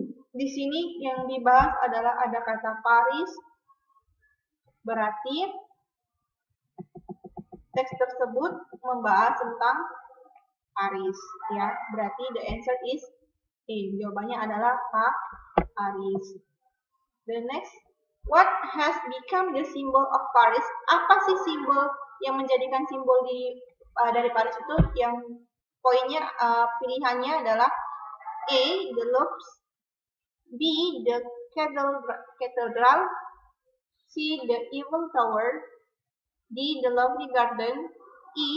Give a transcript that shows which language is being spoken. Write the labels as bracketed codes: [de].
[id] Di sini yang dibahas adalah ada kata Paris. Berarti teks tersebut membahas tentang Paris, ya. Berarti [en] the answer is A. [id] Jawabannya adalah Paris. [en] The next, what has become the symbol of Paris? [id] Apa sih simbol yang menjadikan simbol dari Paris itu? Yang poinnya pilihannya adalah A. [en] The Louvre, B. The Cathedral, C. The Eiffel Tower, D. The Lovely Garden, E.